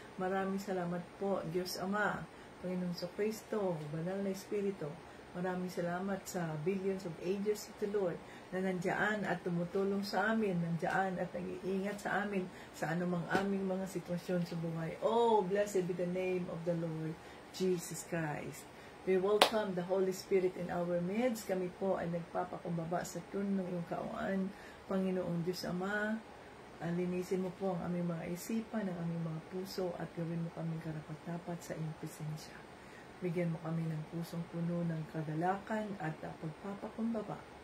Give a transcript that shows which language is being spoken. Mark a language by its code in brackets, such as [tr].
[tl] Maraming salamat po, Diyos Ama, Panginoong Kristo, Banal na Espiritu. Maraming salamat sa [en] billions of ages of the Lord [tl] na nandiyan at tumutulong sa amin, nandiyan at nag-iingat sa amin sa anumang aming mga sitwasyon sa buhay. [en] Oh, blessed be the name of the Lord Jesus Christ. We welcome the Holy Spirit in our midst. [tl] Kami po ay nagpapakumbaba sa trono ng iyong kauan, Panginoong Diyos Ama. Linisin mo po ang aming mga isipan, ang aming mga puso, at gawin mo kaming karapat-dapat sa iyong presensya. Bigyan mo kami ng pusong puno ng kagalakan at pagpapakumbaba.